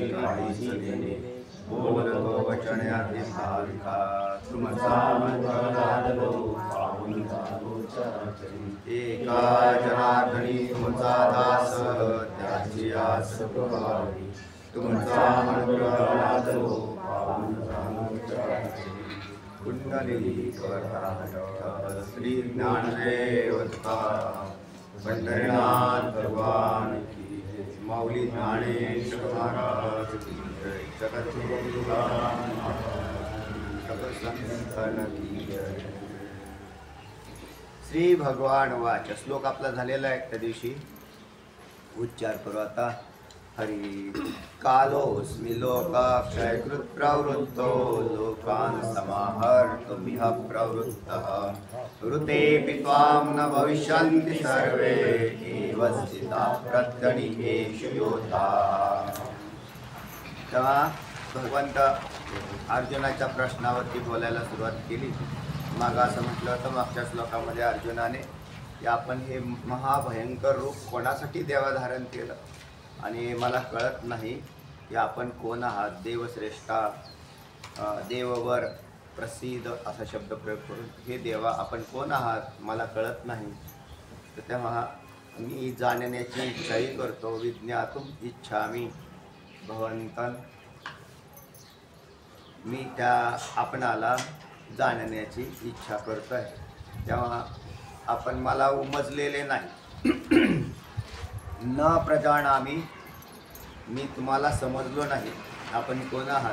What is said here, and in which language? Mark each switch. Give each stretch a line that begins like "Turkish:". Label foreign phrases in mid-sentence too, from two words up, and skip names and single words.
Marathi: काहीच देणे बोलतो वचन अति भाविका तुमचा अनुग्रह लाभो पावन साधू चराचरे एका जनार्दनी तुमचा दास त्याची आस पुरावी तुमचा अनुग्रह लाभो पावन साधू चराचरे कुंडलीकवरदारे श्री ज्ञानदेव तुकाराम पंढरीनाथ
Hindi: भगवान की जय। माऊली ज्ञानेश्वर महाराज की जय। जगद्गुरु तुकाराम महाराज सब संतन की जय।
Marathi: श्री भगवान वाच श्लोक आपला झालेला आहे त्या दिवशी उच्चार करू आता।
Sanskrit: हरि कालोऽस्मि लोकाक्षयकृत् प्रवृत्तो लोकान् समाहर्तुमिह प्रवृत्तः ऋतेऽपि त्वां न भविष्यन्ति सर्वे एव स्थिताः प्रत्यनीकेषु योधाः।
Marathi: तेव्हा भगवंत अर्जुनाच्या प्रश्नावरती बोलायला सुरुवात केली। मागं असं म्हटलं होतं मागच्या श्लोकामध्ये अर्जुनाने की आपण हे महाभयंकर रूप कोणासाठी देवा धारण केलं आणि मला कळत नाही की आपण कोण आहात। देवश्रेष्ठा देववर प्रसिद्ध असा शब्द प्रयोग करून हे देवा आपण कोण आहात मला कळत नाही। तर तेव्हा मी जाणण्याची इच्छाही करतो।
Sanskrit: विज्ञातुम इच्छामि भवन्तं
Marathi: मी त्या आपणाला जाणण्याची इच्छा करतोय। तेव्हा आपण मला उमजलेले नाही।
Sanskrit: न प्रजानामि
Marathi: मी तुम्हाला समजलो नाही आपण कोण आहात।